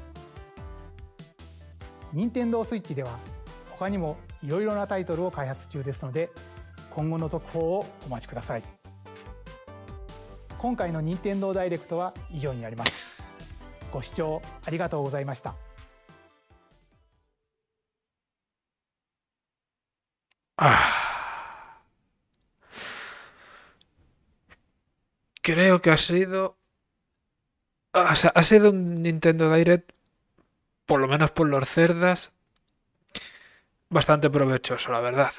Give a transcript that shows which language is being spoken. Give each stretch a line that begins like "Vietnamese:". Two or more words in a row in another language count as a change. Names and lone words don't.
Japanese: 任天堂スイッチでは他にもいろいろなタイトルを開発中ですので、今後の続報をお待ちください。今回の任天堂ダイレクトは以上になります。ご視聴ありがとうございました。
Spanish: Creo que ha sido... O sea, ha sido un Nintendo Direct, por lo menos por los cerdas, bastante provechoso, la verdad.